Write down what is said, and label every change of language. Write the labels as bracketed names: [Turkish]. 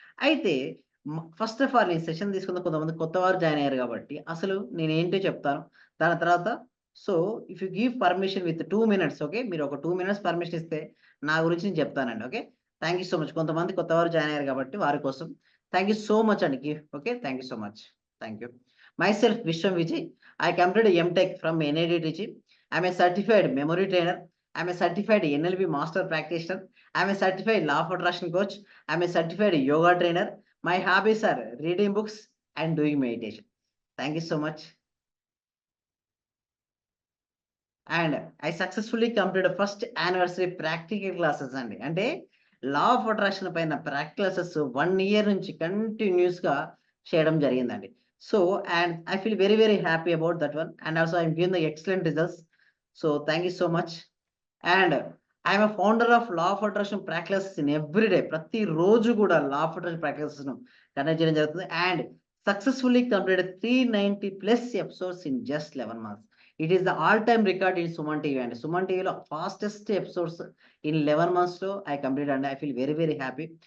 [Telugu] అయితే first of all ఈ session తీసుకున్న కొంతమంది కొత్త వారు జాయిన్ అయ్యారు కాబట్టి అసలు నేను ఏంటో చెప్తాను. దాని తర్వాత [English] so if you give permission with 2 minutes, [Telugu] okay, మీరు ఒక 2 minutes పర్మిషన్ ఇస్తే నా గురించి నేను చెప్తానండి. Okay, [English] Thank you so much. [Telugu] కొంతమంది కొత్త వారు జాయిన్ అయ్యారు కాబట్టి వారి కోసం థ్యాంక్ యూ సో మచ్ అండి. [English] Okay, thank you so much. Thank you. Myself Vishwam Vijay. I completed MTech from NID Trichy. I'm a certified memory trainer. I'm a certified NLP master practitioner. I'm a certified law of attraction coach. I'm a certified yoga trainer. My hobbies are reading books and doing meditation. Thank you so much. And I successfully completed first anniversary practical classes అండి. [Telugu] అంటే law of attraction పైన practical classes 1 year నుంచి continuous గా చేయడం జరిగిందండి. [English] So and I feel very very happy about that one and also I'm giving the excellent results. So thank you so much. And I'm a founder of law of attraction practices in every day. [Telugu] ప్రతిరోజు కూడా law of attraction practices ను conduct చేయడం జరుగుతుంది. [English] అండ్ successfully completed 390+ episodes in just 11 months. It is the all-time record in Suman TV and Suman TV lo fastest episodes in 11 months lo I completed and I feel very very happy.